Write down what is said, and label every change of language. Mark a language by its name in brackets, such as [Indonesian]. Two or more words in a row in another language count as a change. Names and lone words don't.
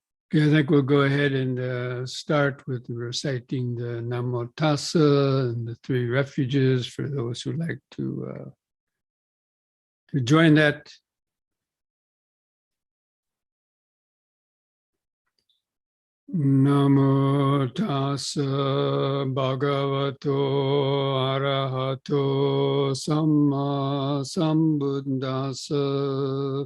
[English] Okay, I think we'll go ahead and start with reciting the Namo Tassa and the three refuges for those who like to join that. [Pali] Namo Tassa Bhagavato Arahato Samma Sambuddhassa.